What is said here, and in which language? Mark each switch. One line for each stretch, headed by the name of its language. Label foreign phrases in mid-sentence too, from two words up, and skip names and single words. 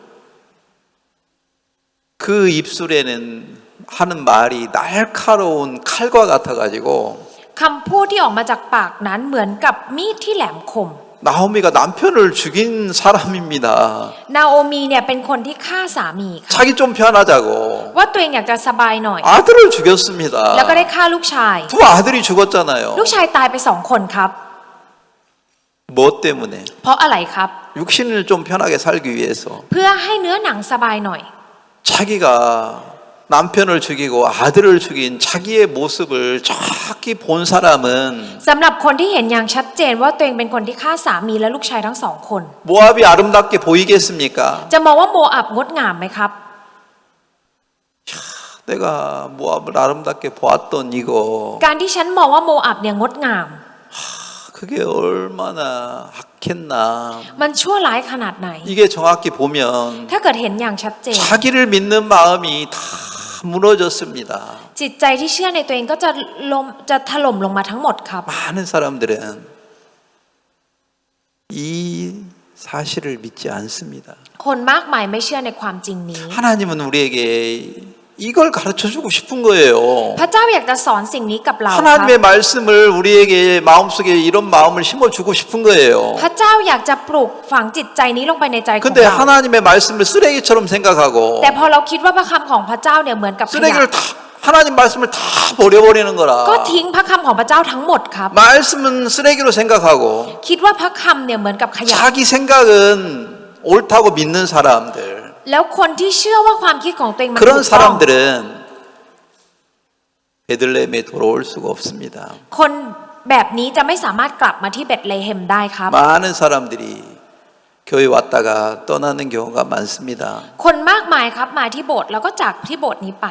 Korean: 그 입술에는 하는 말이 날카로운 칼과 같아가지고
Thai: คำพูดที่ออกมาจากปากนั้นเหมือนกับมีดที่แหลมคม
Korean: 나오미가 남편을 죽인 사람입니다.
Thai: นาโอมีเนี่ยเป็นคนที่ฆ่าสามีค่ะ
Korean: 자기 좀 편하자고
Thai: ว่าตัวเองอยากจะสบายหน่อย
Korean: 아들을 죽였습니다.
Thai: แล้วก็ได้ฆ่าลูกชาย
Korean: 두 아들이 죽었잖아요.
Thai: ลูกชายตายไป2 คนครับ
Korean: 뭐 때문에?
Thai: เพราะอะไรครับ
Korean: 육신을 좀 편하게 살기 위해서
Thai: เพื่อให้เนื้อหนังสบายหน่อย
Korean: 자기가 남편을 죽이고 아들을 죽인 자기의 모습을 정확히 본 사람은
Thai: สำหรับคนที่เห็นอย่างชัดเจนว่าตัวเองเป็นคนที่ฆ่าสามีและลูกชายทั้ง2 คน
Korean: 모압이 아름답게 보이겠습니까?
Thai: จะมองว่าโมอับงดงามไหมครับ
Korean: 내가 모압을 아름답게 보았던 이거
Thai: การที่ฉันมองว่าโมอับเนี่ยงดงาม
Korean: 그게 얼마나 악했나.
Thai: มันชั่วร้ายขนาดไหน
Korean: 이게 정확히 보면
Thai: ถ้าเกิดเห็นอย่างชัดเจน
Korean: 자기를 믿는 마음이 다 무너졌습니다.
Thai: จิตใจที่เชื่อในตัวเองก็จะถล่มลงมาทั้งหมดครับ
Korean: 많은 사람들은 이 사실을 믿지 않습니다.
Thai: คนมากมายไม่เชื่อในความจริงนี้
Korean: 하나님은 우리에게 이걸 가르쳐 주고 싶은 거예요.
Thai: พระเจ้าอยากจะสอนสิ่งนี้กับเราครับ
Korean: 하나님의 말씀을 우리에게 마음속에 이런 마음을 심어 주고 싶은 거예요.
Thai: พระเจ้าอยากจะปลูกฝังจิตใจนี้ลงไปในใจของ
Korean: 근데
Thai: เรา
Korean: 하나님의 말씀을 쓰레기처럼 생각하고
Thai: แต่พอเราคิดว่าพระคำของพระเจ้าเนี่ยเหมือนกับขยะ
Korean: 쓰레기를 다 하나님 말씀을 다 버려버리는 거라.
Thai: ก็ทิ้งพระคำของพระเจ้าทั้งหมดครับ
Korean: 말씀은 쓰레기로 생각하고
Thai: คิดว่าพระคำเนี่ยเหมือนกับขยะ
Korean: 자기 생각은 옳다고 믿는 사람들.
Thai: แล้วคนที่เชื่อว่าความคิดของตัวเองมันถู
Korean: 그런
Thai: กต้อง
Korean: 사람들은 베들레헴에 돌아올 수가 없습니다.
Thai: คนแบบนี้จะไม่สามารถกลับมาที่เบธเลเฮมได้ครับ
Korean: 많은 사람들이 교회 왔다가 떠나는 경우가 많습니다.
Thai: คนมากมายครับมาที่โบสถ์แล้วก็จากที่โบสถ์นี้ไป